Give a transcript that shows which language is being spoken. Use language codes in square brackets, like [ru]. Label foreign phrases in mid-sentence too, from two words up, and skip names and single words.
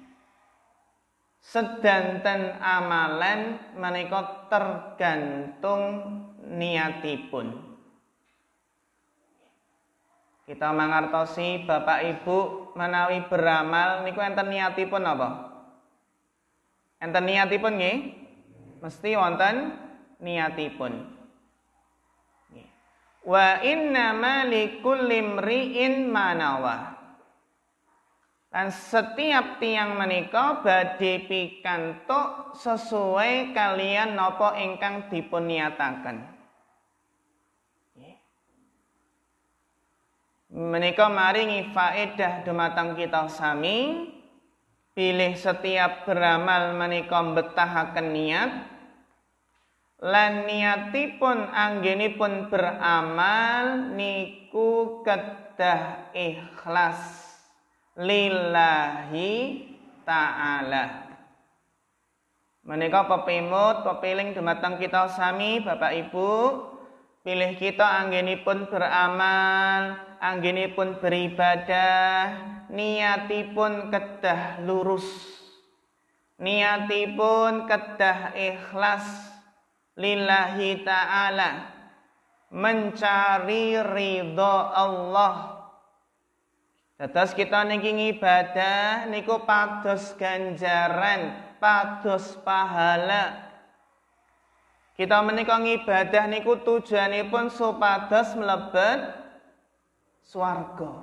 [jv] Sedanten amalan menika tergantung niatipun. Kita mangertosi Bapak Ibu menawi beramal niku enten niatipun apa? Enten niatipun nggih? Mesti wonten niatipun. [ar] وإنما لكل امرئ ما نوى. [jv] Lan setiap tiang menika badhe pikantuk sesuai kalian napa ingkang dipun niyataken. Menika maringi faedah dumateng kita sami, pilih setiap beramal menika mbetahaken niat, lan niatipun anggenipun beramal niku kedah ikhlas [ar] لله تعالى. [jv] Menika pepimut pepiling dumateng kita sami Bapak Ibu, pilih kita anggenipun beramal, anggenipun beribadah, niatipun kedah lurus, niatipun kedah ikhlas [ar] لله تعالى, [id] mencari ridha [jv] Allah. Dados kita niki ibadah niku pados ganjaran, pados pahala. Kita menika ngibadah niku tujuanipun supados mlebet swarga.